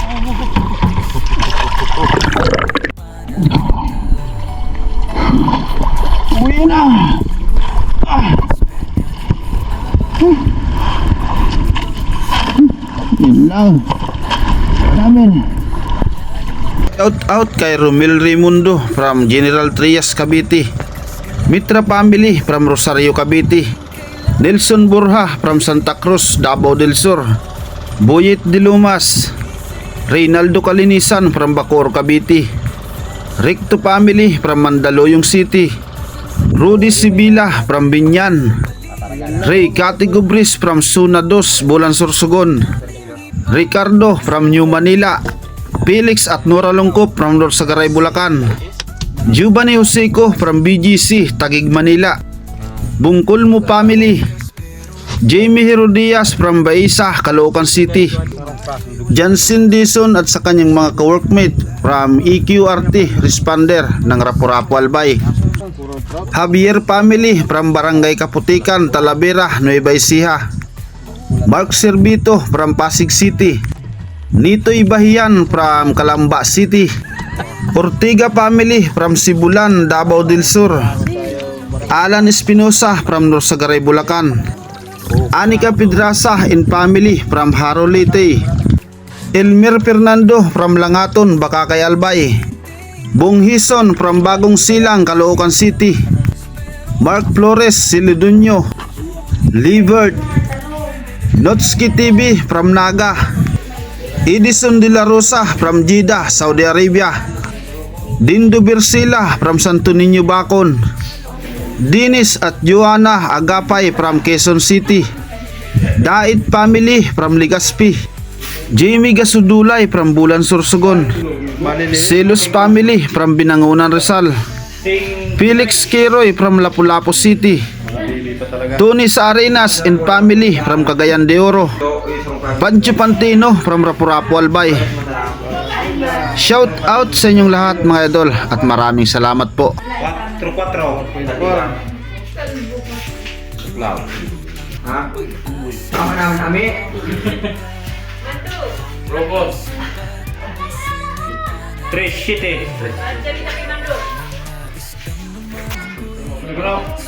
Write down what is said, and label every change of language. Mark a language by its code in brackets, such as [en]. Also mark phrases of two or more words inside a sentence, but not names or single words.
[tl] Uwi na. Yun lang. Namin. [en] Out kay Romel Raimundo from General Trias, Cavite. Mitra family from Rosario, Cavite. Nelson Borja from Santa Cruz, Davao del Sur. Boyet de Lumas. Reynaldo Kalinisan from Bacoor, Cavite. Recto family from Mandaluyong City. Rudy Sibila from Binyan. Ray Catigubris from Suna 2, Bulan Sorsogon. Ricardo from New Manila. Felix at Nora Longkop from North Sagaray, Bulacan. Giovanni Joseco from BGC, Taguig, Manila. Bungkulmo family. Jamie Herodias from Baisa, Caloocan City. [tl] Jansen Dison at sa kanyang mga ka-workmate from EQRT Responder ng Rapu-Rapu, Albay. [en] Javier family from Barangay Kaputikan, Talavera, Nueva Ecija. Mark Servito from Pasig City. Nitoy Bahian from Calamba City. Ortiga family from Sibulan, Davao del Sur. Alan Espinosa from North Sagaray, Bulacan. Anika Pedraza and family from Haro Leyte. Elmer Fernando from Langaton, Bakakay, Albay. Bong Hison from Bagong Silang, Caloocan City. Mark Flores Silidunyo. Livert Notski TV from Naga. Edison De La Rosa from Jeddah, Saudi Arabia. Dindo Bersila from Santo Niño, Bacon. Dennis at Joanna Agapay from Quezon City. Dait family from Legazpi. Jamie Gasudulay from Bulan Sorsogon. Silos family from Binangonan, Rizal. Felix Queroy from Lapu-Lapu City. Tony Saarenas and family from Cagayan de Oro. Pancho Pantino from Rapu-Rapu, Albay. Shout out [tl] sa inyong lahat, mga idol, at maraming salamat po. 4-4. Ha? Tama naman kami. Robot. 3-7. Negro.